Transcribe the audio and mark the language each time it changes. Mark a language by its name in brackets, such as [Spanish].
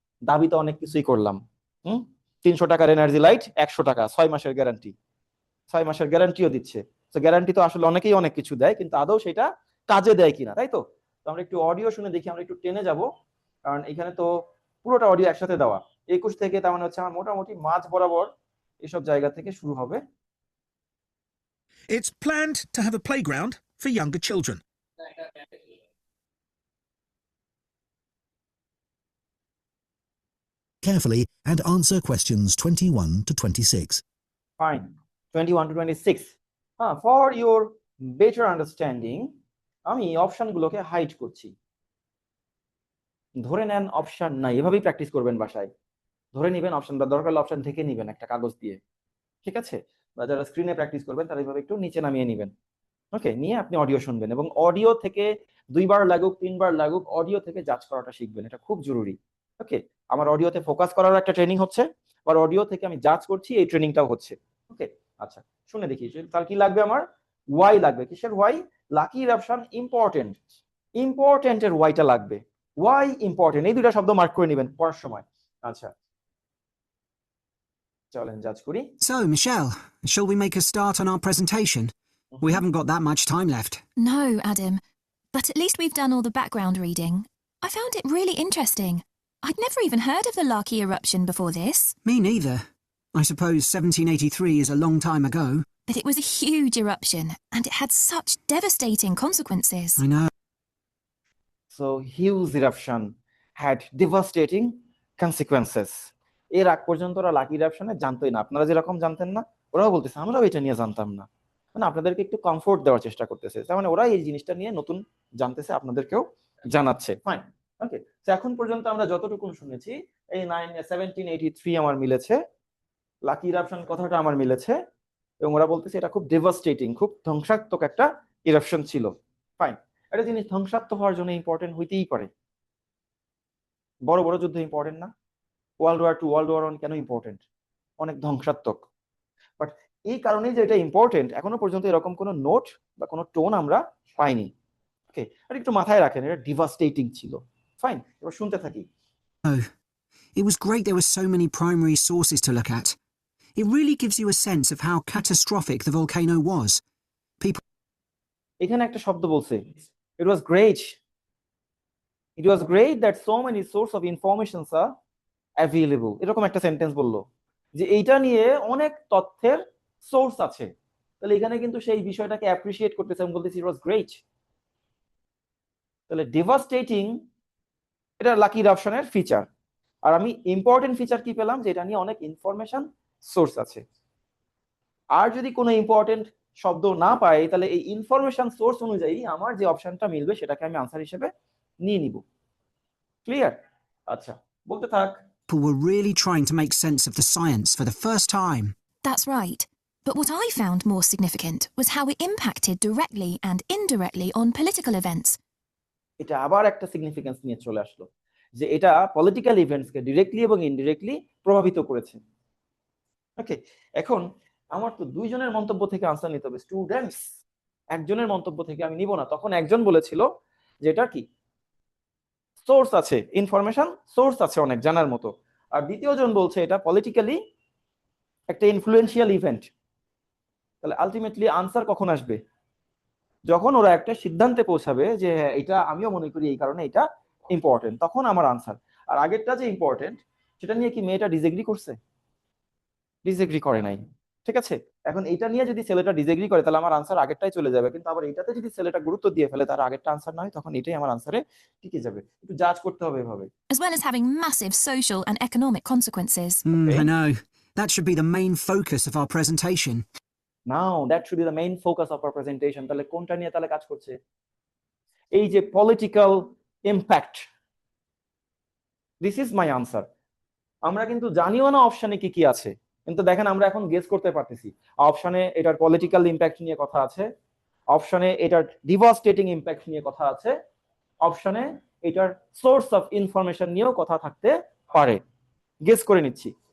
[Bangla] দাবি তো অনেক কিছুই করলাম, 300 টাকার এনার্জি লাইট 100 টাকা, 6 মাসের গ্যারান্টি, 6 মাসের গ্যারান্টিও দিচ্ছে। তো গ্যারান্টি তো আসলে অনেকেই অনেক কিছু দেয়, কিন্তু আদৌ সেটা কাজে দেয় কিনা, তাই তো? তো আমরা একটু অডিও শুনে দেখি, আমরা একটু টেনে যাব, কারণ এখানে তো পুরোটা অডিও একসাথে দেওয়া। 21 থেকে তার মানে হচ্ছে আমার মোটামুটি মাঝ বরাবর এসব জায়গা থেকে শুরু হবে। [English] It's planned to have a playground for younger children. Carefully and answer questions 21 to 26. Fine. 21 to 26. For your better understanding [Bangla] আমি অপশনগুলোকে হাইড করছি। ধরে নেন অপশন নাই, এভাবেই প্র্যাকটিস করবেন বাসায়। ধরে নিবেন অপশন, বা দরকার হলে অপশন থেকে নিবেন একটা কাগজ দিয়ে, ঠিক আছে? বা যারা স্ক্রিনে প্র্যাকটিস করবেন তারা এইভাবে একটু নিচে নামিয়ে নিবেন। ওকে, নিয়ে আপনি অডিও শুনবেন এবং অডিও থেকে 2বার লাগুক 3বার লাগুক অডিও থেকে জাজ করাটা শিখবেন, এটা খুব জরুরি। ওকে, আমার অডিওতে ফোকাস করার একটা ট্রেনিং হচ্ছে, আর অডিও থেকে আমি জাজ করছি, এই ট্রেনিংটাও হচ্ছে। ওকে, আচ্ছা শুনে দেখি তার কি লাগবে। আমার ওয়াই লাগবে। কিসের ওয়াই? লাকি ইরাপশন ইম্পর্টেন্ট, ইম্পর্টেন্টের ওয়াইটা লাগবে। ওয়াই ইম্পর্টেন্ট, এই দুইটা শব্দ মার্ক করে নেবেন পড়ার সময়। আচ্ছা চলেন জাজ করি। [English] So, Michelle, shall we make a start on our presentation? We haven't got that much time left. No, Adam. But at least we've done all the background reading. I found it really interesting. I'd never even heard of the Laki eruption before this. Me neither. I suppose 1783 is a long time ago. But it was a huge eruption, and it had such devastating consequences. I know. So huge eruption had devastating consequences. [Bangla] এর আগ পর্যন্ত ওরা lucky ইরাপশনে জানতোই না, আপনারা যেরকম জানতেন না, ওরাও বলতেছে আমরাও এটা নিয়ে জানতাম না। মানে আপনাদেরকে একটু কমফোর্ট দেওয়ার চেষ্টা করতেছে, তার মানে ওরা এই জিনিসটা নিয়ে নতুন জানতেছে, আপনাদেরকেও জানাচ্ছে। ফাইন, ওকে। তো এখন পর্যন্ত আমরা যতটুকু শুনেছি, এই 1783 আমার মিলেছে, লাকি ইরাপশন কথাটা আমার মিলেছে, এবং ওরা বলতেছে এটা খুব ডেভাস্টেটিং, খুব ধ্বংসাত্মক একটা ইরাপশন ছিল। ফাইন, একটা জিনিস ধ্বংসাত্মক হওয়ার জন্য ইম্পর্টেন্ট হইতেই পারে। বড় বড় যুদ্ধ ইম্পর্টেন্ট না? ওয়ার্ল্ড ওয়ার 2, ওয়ার্ল্ড ওয়ার 1 কেন ইম্পর্টেন্ট? অনেক ধ্বংসাত্মক। বাট এই কারণেই যে এটা ইম্পর্টেন্ট, এখনো পর্যন্ত এরকম কোনো নোট বা কোনো টোন আমরা পাইনি। ওকে, আর একটু মাথায় রাখেন এটা ডিভাস্টেটিং ছিল। ফাইন, এবার শুনতে থাকি। [English] Oh, it was great there were so many primary sources to look at. It really gives you a sense of how catastrophic the volcano was. [Bangla] এখানে একটা শব্দ বলছে, [English] it was great. It was great that so many sources of information are available. [Bangla] এরকম একটা sentence বললো যে এইটা নিয়ে অনেক তথ্যের সোর্স আছে। তাহলে এখানে কিন্তু সেই বিষয়টাকে অ্যাপ্রিশিয়েট করতেছে এবং বলতেছে [English] it was great. [Bangla] তাহলে ডিভাস্টেটিং এটা লাকি ইরাপশনের ফিচার, আর আমি ইম্পর্টেন্ট ফিচার কি পেলাম? যে এটা নিয়ে অনেক ইনফরমেশন সোর্স আছে। আর যদি কোনো ইম্পর্টেন্ট শব্দ না পাই, তাহলে এই ইনফরমেশন সোর্স অনুযায়ী আমার যে অপশনটা মিলবে সেটাকে আমি আনসার হিসেবে নিয়ে নিব। ক্লিয়ার? আচ্ছা বলতে থাক। [English] People were really trying to make sense of the science for the first time. That's right. But what I found more significant was how it impacted directly and indirectly on political events. [Bangla] এটা আবার একটা significance নিয়ে চলে আসলো, যে এটা political ইভেন্টসকে directly এবং indirectly প্রভাবিত করেছে। ওকে, এখন আমার তো দুইজনের মন্তব্য থেকে আনসার নিতে হবে। স্টুডেন্টস, একজনের মন্তব্য থেকে আমি নিব না। তখন একজন বলেছিল যে এটা কি সোর্স আছে, ইনফরমেশন সোর্স আছে অনেক জানার মতো, আর দ্বিতীয় জন বলছে এটা পলিটিক্যালি একটা ইনফ্লুয়েন্সিয়াল ইভেন্ট। তাহলে আলটিমেটলি আনসার কখন আসবে? যখন ওরা একটা সিদ্ধান্তে পৌঁছাবে যে হ্যাঁ এটা আমিও মনে করি এই কারণে এটা ইম্পর্টেন্ট, তখন আমার আনসার। আর আগেরটা যে ইম্পর্টেন্ট সেটা নিয়ে কি মেয়েটা ডিসএগ্রি করছে? ডিসএগ্রি করে নাই, ঠিক আছে? এখন এটা নিয়ে যদি ছেলেটা ডিসএগ্রি করে তাহলে আমার আনসার আগেরটাই চলে যাবে, কিন্তু আবার এটাতে যদি ছেলেটা গুরুত্ব দিয়ে ফেলে তার আগেরটা আনসার না হয়, তখন এটাই আমার আনসারে টিকে যাবে। একটু জাজ করতে হবে এভাবে। [English] As well as having massive social and economic consequences. Okay. I know. That should be the main focus of our presentation. Now that should be the main focus of our presentation. [Bangla] তাহলে কোনটা নিয়ে তাহলে কাজ করছে? এই যে political impact, [English] This is my answer. [Bangla] আমরা কিন্তু জানিও না অপশনে কি কি আছে, কিন্তু দেখেন আমরা এখন গেস করতে পারতেছি। অপশনে এটার পলিটিক্যাল ইম্প্যাক্ট নিয়ে কথা আছে, অপশনে এটার ডিভাস্টেটিং ইম্প্যাক্ট নিয়ে কথা আছে, অপশনে এটার সোর্স অফ ইনফরমেশন নিয়েও কথা থাকতে পারে। গেস করে নিচ্ছি।